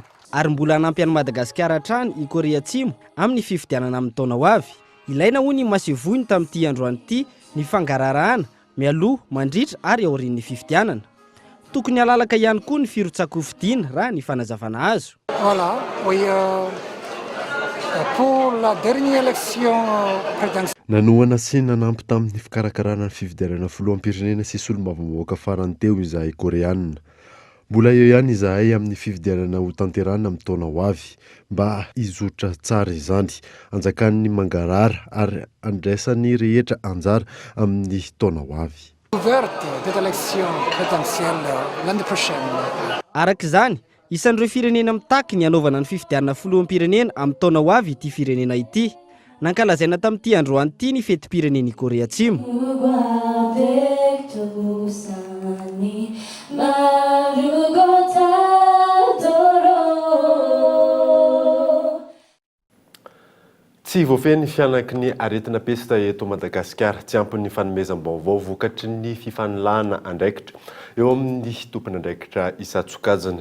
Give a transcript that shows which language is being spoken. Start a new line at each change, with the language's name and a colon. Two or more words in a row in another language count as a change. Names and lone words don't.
Malagasy: Ary mbola hanampy an'i Madagasikara hatrany i Kore Atsimo amin'ny fifidianana amin'ny taona ho avy. Ilaina hoy ny masevoiny tamin'ity androany ity ny fangararahana mialoha, mandritra ary aorian'ny fifidianana. Tokony halalaka ihany koa ny firotsakofidina raha ny fanazavana azo.
French: Voilà, oui, pour la dernière élection présidentielle.
Malagasy: Nanohana sy nanampy tamin'ny fikarakarana ny fifidianana filoham-pirenena sy solombavambahoaka farany teo izahay koreanina. Mbola eo ihany izahay amin'ny fifidianana ho tanterana amin'ny taona ho avy mba hizotra tsara izany, anjakan'ny mangarara ary andraisan'ny rehetra anjara amin'ny taona ho avy.
French: Ouverte de l'élection présidentielle l'année prochaine.
Malagasy: Arak'izany, isan'ireo firenena mitaky ny hanaovana ny fifidianana filoham-pirenena amin'ny taona ho avy ity firenena ity. Nankalazaina tamin'ity androany ity ny fetim-pirenen'i Kore Atsimo. Tsy voafeny fianaky ny aretina pesta eto Madagasikara, tsy ampy ny fanomezam-baovao vokatry ny fifanilana andraikitra eo amin'ny tompony andraikitra Isatsokajana.